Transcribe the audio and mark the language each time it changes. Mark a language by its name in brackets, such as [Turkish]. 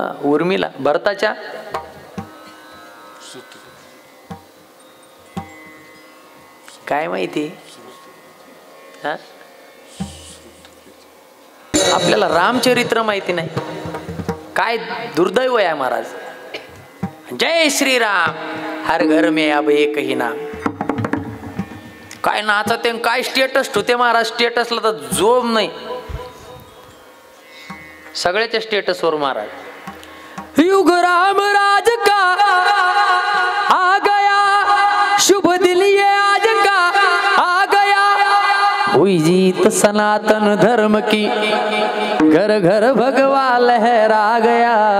[Marathi] उर्मिला. भरताच्या काय माहिती? आपल्याला रामचरित्र माहिती नाही, काय दुर्दैव आहे महाराज. [Hindi] जय श्रीराम हर घर में अब एक ही नाम. [Marathi] काय नाचते काय स्टेटस ठेवते महाराज, स्टेटसला तर जोम नाही, सगळ्याच्या स्टेटसवर महाराज. [Hindi] युग राम राज का आ गया, शुभ दिन ये आज का आ गया, हुई जीत सनातन धर्म की, घर घर भगवा लहरा गया.